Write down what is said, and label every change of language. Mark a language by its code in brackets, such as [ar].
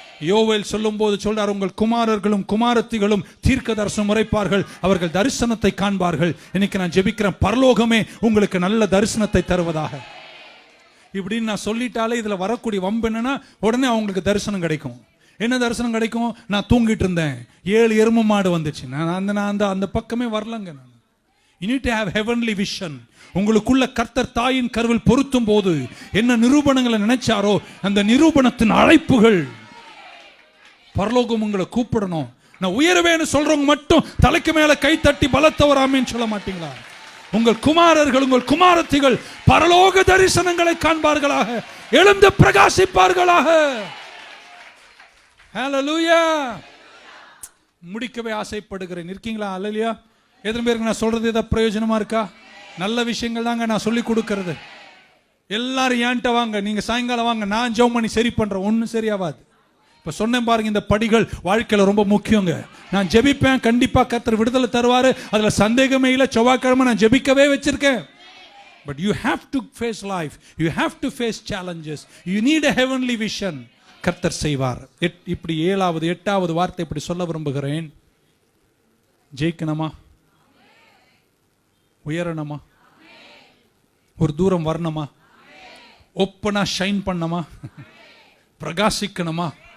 [ta] யோவேல் சொல்லும் போது சொல்றார், உங்கள் குமாரர்களும் குமாரத்திகளும் தீர்க்க தரிசனம் உரைப்பார்கள், அவர்கள் தரிசனத்தை காண்பார்கள். இன்னைக்கு நான் ஜெபிக்கிறேன், பரலோகமே உங்களுக்கு நல்ல தரிசனத்தை தருவதாக. இப்படின்னு நான் சொல்லிட்டாலே இதுல வரக்கூடிய வம்பு என்னன்னா, உடனே அவங்களுக்கு தரிசனம் கிடைக்கும். என்ன தரிசனம் கிடைக்கும்? நான் தூங்கிட்டு இருந்தேன், 7 எருமை மாடு வந்துச்சு, நான் அந்த பக்கமே வரலங்க. நான் [en] You need to have heavenly vision. [ta] உங்களுக்குள்ள கர்த்தர் தாயின் கருவில் பொருத்தும் போது என்ன நிரூபணங்களை நினைச்சாரோ அந்த நிரூபணத்தின் அழைப்புகள் பரலோகம் உங்களை கூப்பிடணும். நான் உயர்வேன்னு சொல்றவங்க மட்டும் தலைக்கு மேல கை தட்டி பலத்தவராமேன்னு சொல்ல மாட்டீங்களா? உங்கள் குமாரர்கள், உங்கள் குமாரத்திகள் பரலோக தரிசனங்களை காண்பார்களாக, எழுந்து பிரகாசிப்பார்களாக. ஹல்லேலூயா. முடிக்கவே ஆசைப்படுகிறேன். இருக்கீங்களா? அல்லேலூயா. எத்தனை பேருக்கு நான் சொல்றது ஏதாவது பிரயோஜனமா இருக்கா? நல்ல விஷயங்கள் தாங்க நான் சொல்லி கொடுக்கறது. எல்லாரும் ஏன்ட்ட வாங்க, நீங்க சாயங்காலம் வாங்க, நான் ஜெபம் பண்ணி சரி பண்றேன். ஒன்றும் சரியாவாது. இப்ப சொன்னேன் பாருங்க, இந்த படிகள் வாழ்க்கையில ரொம்ப முக்கியங்க. நான் ஜெபிப்பேன், கண்டிப்பா கர்த்தர் விடுதலை தருவாரு, அதுல சந்தேகமே இல்லை. செவ்வாய்க்கிழமை நான் ஜெபிக்கவே வச்சிருக்கேன். [en] But you have to face life, you have to face challenges, you need a heavenly vision. [ta] கர்த்தர் செய்வார். இப்படி 7வது 8வது வார்த்தை இப்படி சொல்ல விரும்புகிறேன். ஜெயிக்கணுமா? உயரணுமா? ஒரு தூரம் வரணுமா? ஓப்பனா ஷைன் பண்ணணுமா? பிரகாசிக்கணுமா?